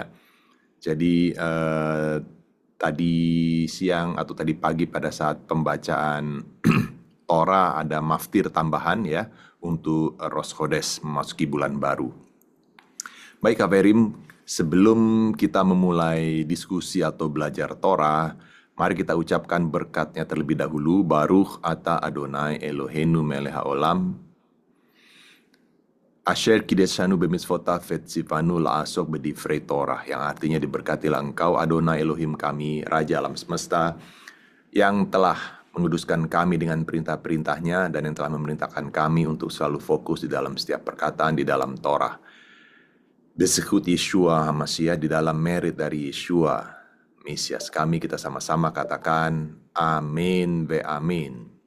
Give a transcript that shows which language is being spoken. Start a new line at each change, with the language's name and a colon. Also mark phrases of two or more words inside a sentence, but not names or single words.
Indonesian: Jadi tadi siang atau tadi pagi pada saat pembacaan Torah ada maftir tambahan ya untuk Rosh Chodesh memasuki bulan baru. Baik Kaverim, sebelum kita memulai diskusi atau belajar Torah, mari kita ucapkan berkatnya terlebih dahulu.
Hebrew: ברוך אתה אדוני אלוהינו מלך העולם, אשר קדשנו במצוותיו וצונו לעסוק בדברי תורה,
Indonesian: yang artinya diberkatilah engkau Adonai Elohim kami, Raja alam semesta, yang telah menguduskan kami dengan perintah-perintahnya dan yang telah memerintahkan kami untuk selalu fokus di dalam setiap perkataan di dalam Torah.
Hebrew: בזכות ישוע המשיח,
Indonesian: di dalam merit dari Yeshua Mesias kami, kita sama-sama katakan
Hebrew: אמן ואמן.